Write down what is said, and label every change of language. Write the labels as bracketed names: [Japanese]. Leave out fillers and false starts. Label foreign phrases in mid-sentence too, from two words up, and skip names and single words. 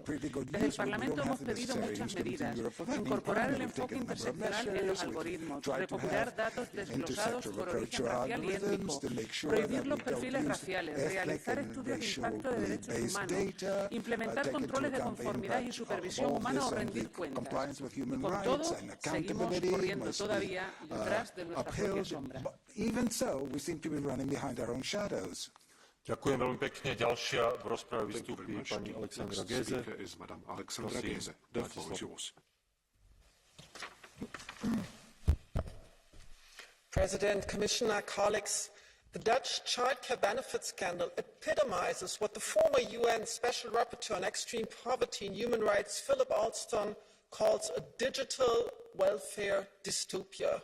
[Spanish] Desde el Parlamento hemos pedido muchas medidas: incorporar el enfoque interseccional en los algoritmos, recopilar datos desglosados por origen racial y étnico, prohibir los perfiles raciales, realizar estudios de impacto de derechos humanos, implementar controles de conformidad y supervisión humana o rendir cuentas. Con todo, seguimos corriendo todavía detrás de nuestra propia sombra. [Slovak] Ďakujem veľmi pekne. Ďalšia v rozprave vystúpi pani Alexandra Geze. Prosím, máte slovo. [English] President, Commissioner, colleagues, the Dutch childcare benefit scandal epitomizes what the former UN Special Rapporteur on Extreme Poverty and Human Rights, Philip Alston, calls a digital welfare dystopia.